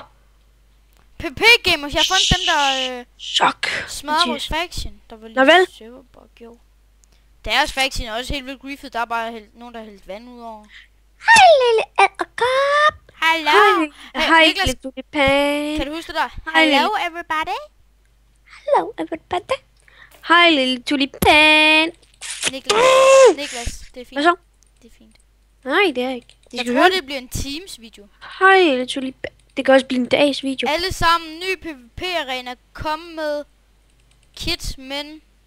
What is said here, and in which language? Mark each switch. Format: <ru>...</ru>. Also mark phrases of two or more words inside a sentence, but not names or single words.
<da>PP Gamers, jeg har fundet dem, der Chok. smadrede vores faction. Der var Nå vel? lidt serverbug, jo. Deres faction er også helt vildt griefet. Der er bare nogen, der har hældt vand ud over. Hej, lille æderkop. Hallo! Hej, Niklas, lille tulipan. kan du huske det der? Hej,</da> <en>Hello everybody! Hello, everybody.</en> <da>Hej, lille tulipan. Niklas, det er fint. Hvad så? Det er fint. Nej, det er ikke. Jeg tror, det bliver en Teams video. Hej, lille tulipan. Det kan også blive en dags video. Alle sammen, ny PvP-arena, kom med kit, men...</da>